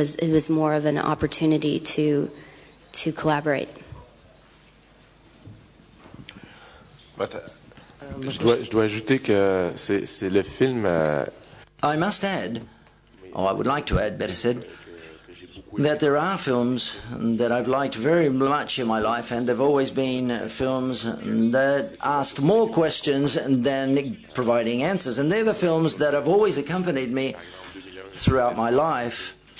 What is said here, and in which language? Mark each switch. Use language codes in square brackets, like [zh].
[en] It was more of an opportunity to collaborate. [fr] Je dois ajouter que c'est le film. [en] I must add, or I would like to add, better said, that there are films that I've liked very much in my life, and they've always been films that asked more questions than providing answers. And they're the films that have always accompanied me throughout my life.